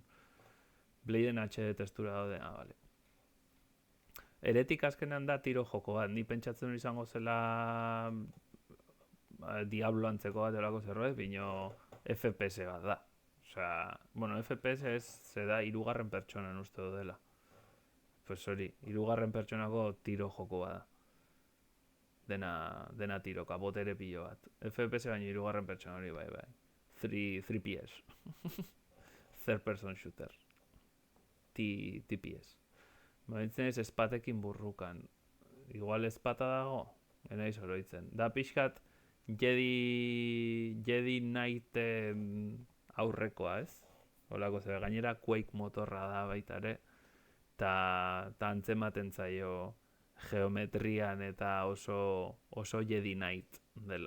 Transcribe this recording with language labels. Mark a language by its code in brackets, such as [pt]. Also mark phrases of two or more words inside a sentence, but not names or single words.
[eu] Bladen HD testura daude, bale. Heretic azkenean da tiro joko bat, ni pentsatzen izango zela Diablo antzeko bat olako zerbait, bino FPS bat da. Osea, bueno, FPS ez da hirugarren pertsonan uste dela. Pues hori, hirugarren pertsonako tiro joko bat da. Dena tiroka, botere pilo bat. FPS baino hirugarren pertsona hori, bai. [en] 3PS. Third person shooter. TPS. [eu] Baitzen ez espatekin burrukan. Igual espata dago, enaiz oroitzen. Da pixkat, Jedi Knighten aurrekoa, ez? Olako zer, gainera Quake motorra da baita ere, eta antzematen zaio geometrian eta oso Jedi Knight dela.